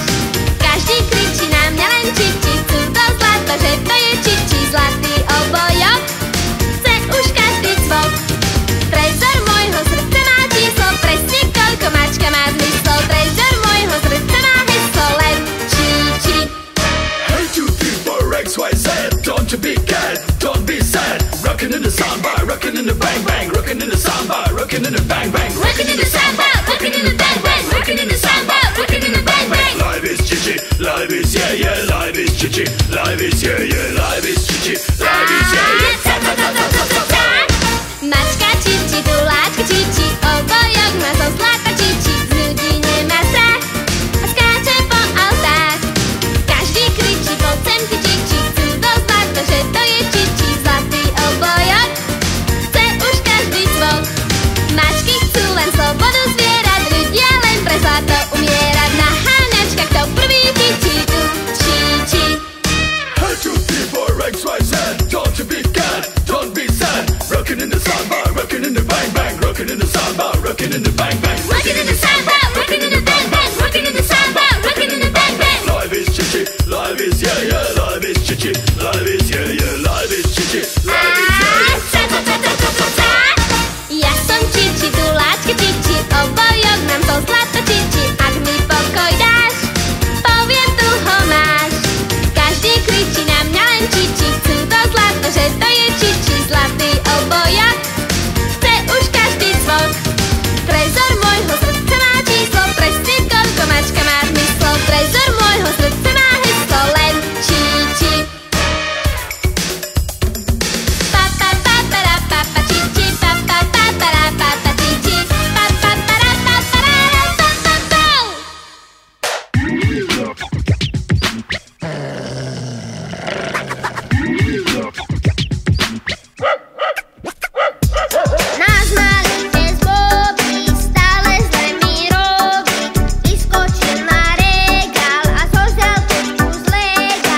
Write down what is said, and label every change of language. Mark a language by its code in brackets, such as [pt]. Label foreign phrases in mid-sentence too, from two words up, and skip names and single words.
[sk] Každý kričí na mňa len čiči, cudo zlato, že to je čiči. Zlatý obojok chce už každý cvok. Trezor môjho srdca má číslo, presne koľko mačka má zmysel. Trezor môjho srdca má heslo, len čiči. [en] Hey, 2, 3, 4, X, Y, Z. Don't you be cat, don't be sad. Rockin' in the samba, rockin' in the bang bang, rockin' in the samba, rockin' in the bang bang, Rockin' in the samba, rockin' in the bang bang, rockin' in the samba, rockin' in the bang bang. Life is chichi, life is yeah yeah, life is chichi, life is yeah yeah, life is chichi, life is yeah yeah. Ta ta ta ta ta ta ta. [sk] Mačka čiči, guláčka čiči, obojok má zo zlata čiči. Z ľudí nemá strach a skáče po autách. Každý kričí, poď sem ty čiči, cudo zlato, že to je čiči. Zlatý obojok chce už každý cvok. Mačky chcú len slobodu zvierat, ľudia len pre zlato umierať. Na háňačkách to prvý čiči, tu čiči. [en] Hey, 2, 3, 4, X, Y, Z. Don't you be cat, don't be sad. Rockin' in the samba, rockin' in the bang bang, rockin' in the samba, rockin' in the bang bang, Rockin' in the samba, rockin' in the bang bang, rockin' in the samba, rockin' in the bang bang. life is chichi, life is yeah yeah, life is chichi, life is yeah yeah, life is chichi, life is yeah yeah. Ta ta ta ta ta ta ta. [sk] Ja som čiči, guláčka čiči, obojok mám zo zlata čiči. Ak mi pokoj dáš, poviem tu ho máš. Každý kričí na mňa len čiči, cudo zlato, že to je čiči. Zlatý obojok chce už každý cvok. Trezor môjho srdca má číslo, presne koľko mačka má zmysel. Trezor môjho srdca má heslo, len čiči. Pa pa pa para pa pa čiči, pa pa pa para pa pa čiči, pa pa para pa para pa pa pa. Náš malý pes Bobby stále zle mi robí. Vyskočil na regál a zožral kočku z lega.